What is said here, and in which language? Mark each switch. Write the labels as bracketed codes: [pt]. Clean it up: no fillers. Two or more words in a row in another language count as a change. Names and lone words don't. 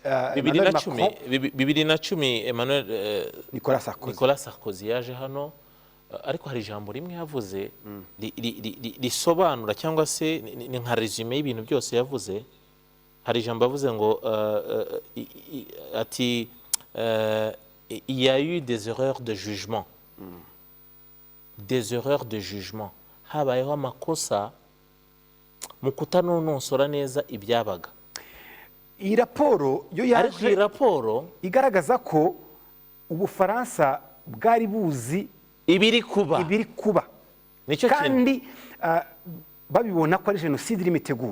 [rw] 2010 Emmanuel Nicolas Sarkozy yaje hano, ariko hari ijambo rimwe yavuze risobanura cyangwa se ni nka resume y'ibintu byose yavuze. Hari ijambo yavuze ngo ati [fr] il y a eu des erreurs de jugement. Des erreurs de jugement. [rw] Habayeho amakosa mu kutanonosora neza ibyabaga. Iyi raporo yo yaje igaragaza ko Ubufaransa bwari buzi ibiri kuba, kandi babibona ko ari jenoside irimo itegurwa.